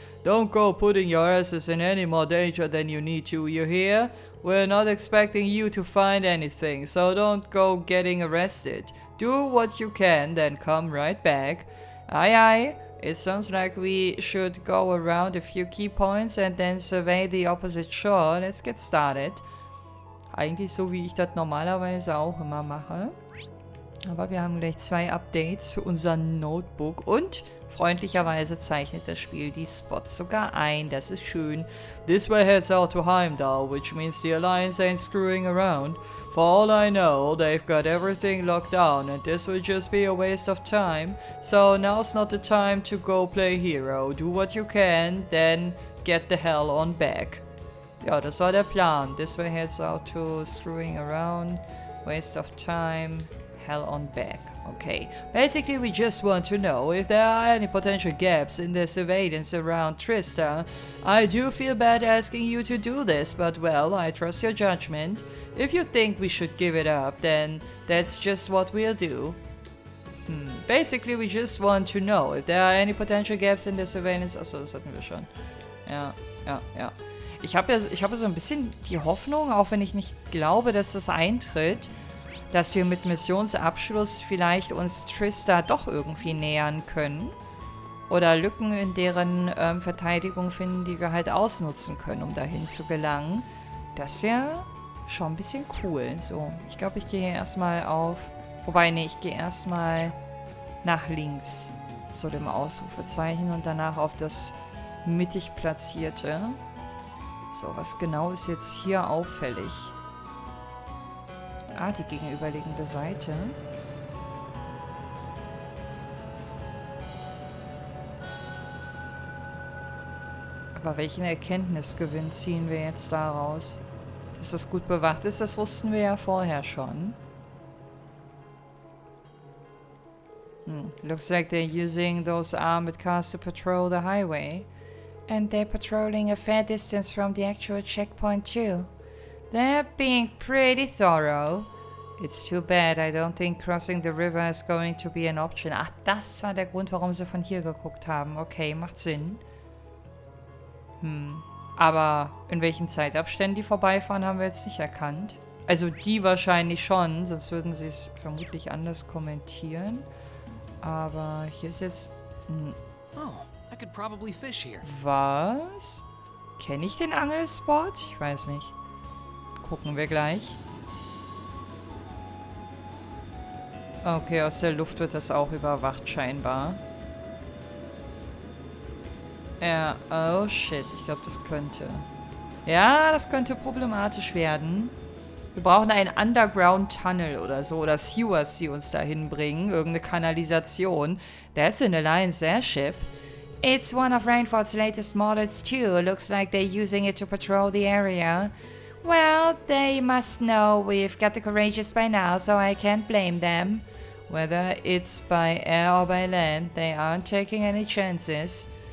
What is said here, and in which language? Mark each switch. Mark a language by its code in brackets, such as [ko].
[en] Don't go putting your asses in any more danger than you need to, you hear? We're not expecting you to find anything, so don't go getting arrested. Do what you can, then come right back. Aye aye. It sounds like we should go around a few key points and then survey the opposite shore. Let's get started. [de] Eigentlich so, wie ich das normalerweise auch immer mache. Aber wir haben gleich 2 Updates für unser Notebook und freundlicherweise zeichnet das Spiel die Spots sogar ein. Das ist schön. [en] This way heads out to Heimdall, which means the Alliance ain't screwing around. For all I know, they've got everything locked down and this will just be a waste of time. So now's not the time to go play hero. Do what you can, then get the hell on back. [de] Ja, das war der Plan. [en] This way heads out to screwing around, waste of time, hell on back. Okay. Basically, we just want to know if there are any potential gaps in the surveillance around Trista. I do feel bad asking you to do this, but well, I trust your judgment. If you think we should give it up, then that's just what we'll do. Basically, we just want to know if there are any potential gaps in the surveillance. [de] Achso, das hatten wir schon. Ja. Ich habe ja so ein bisschen die Hoffnung, auch wenn ich nicht glaube, dass das eintritt, dass wir mit Missionsabschluss vielleicht uns Trista doch irgendwie nähern können. Oder Lücken in deren Verteidigung finden, die wir halt ausnutzen können, um dahin zu gelangen. Das wäre schon ein bisschen cool. So, ich glaube, ich gehe erstmal auf... Wobei, nee, ich gehe erstmal nach links zu dem Ausrufezeichen und danach auf das mittig platzierte. So, was genau ist jetzt hier auffällig? Ah, die gegenüberliegende Seite. Aber welchen Erkenntnisgewinn ziehen wir jetzt daraus? Dass das gut bewacht ist, das wussten wir ja vorher schon. [en] Looks like they're using those armored cars to patrol the highway. And they're patrolling a fair distance from the actual checkpoint too. They're being pretty thorough. It's too bad. I don't think crossing the river is going to be an option. [de] Ach, das war der Grund, warum sie von hier geguckt haben. Okay, macht Sinn. Aber in welchen Zeitabständen die vorbeifahren, haben wir jetzt nicht erkannt. Also die wahrscheinlich schon, sonst würden sie es vermutlich anders kommentieren. Aber hier ist jetzt... [en] I could probably fish here. [de] Was? Kenne ich den Angelspot? Ich weiß nicht. Gucken wir gleich. Okay, aus der Luft wird das auch überwacht scheinbar. Ja, oh shit. Ich glaube, das könnte... Ja, das könnte problematisch werden. Wir brauchen einen Underground-Tunnel oder so. Oder Sewers, die uns dahin bringen. Irgendeine Kanalisation. [en] That's an Alliance airship. It's one of Rainfort's latest models too. Looks like they're using it to patrol the area. Well, they must know we've got the courageous by now, so I can't blame them. Whether it's by air or by land, they aren't taking any chances.